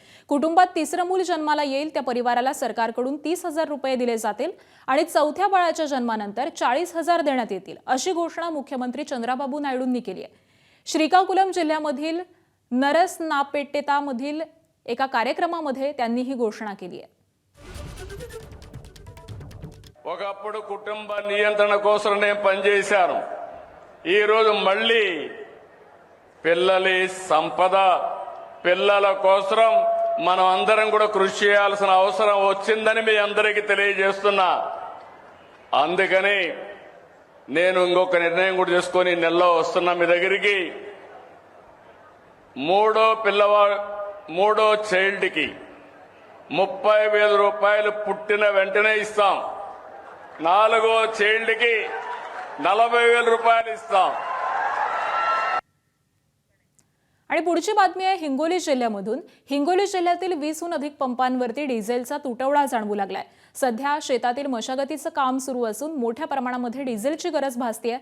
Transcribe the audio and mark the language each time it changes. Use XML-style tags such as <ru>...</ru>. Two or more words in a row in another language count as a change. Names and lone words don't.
<mr>कुटुंबात 3रं मूल जन्माला येईल त्या परिवाराला सरकारकडून 30,000 रुपये दिले जातील आणि 4थ्या बाळाच्या जन्मानंतर 40,000 देण्यात येतील अशी घोषणा मुख्यमंत्री चंद्राबाबू नायडूंनी केली आहे. श्रीकाकुलम जिल्ह्यामधील नरसनापेट्टेतामधील एका कार्यक्रमामध्ये त्यांनी ही घोषणा केली आहे.</mr> <te>ఒకప్పుడు కుటుంబ నియంత్రణ కోసం నేను పనిచేశాను. ఈ రోజు మళ్ళీ పిల్లలి సంపద పిల్లల కోసం మనం అందరం కూడా కృషి చేయాల్సిన అవసరం వచ్చిందని మీ అందరికీ తెలియజేస్తున్నా. అందుకని నేను ఇంకొక నిర్ణయం కూడా చేసుకొని నెలలో వస్తున్నా మీ దగ్గరికి. మూడో చైల్డ్కి 30,000 రూపాయలు పుట్టిన వెంటనే ఇస్తాం. 4వ చైల్డ్కి 40,000 రూపాయలు ఇస్తాం.</te> <mr>आणि पुढची बातमी आहे हिंगोली जिल्ह्यामधून. हिंगोली जिल्ह्यातील 20हून अधिक पंपांवरती डिझेलचा तुटवडा जाणवू लागलाय. सध्या शेतातील मशागतीचं काम सुरू असून मोठ्या प्रमाणामध्ये डिझेलची गरज भासतेय.</mr>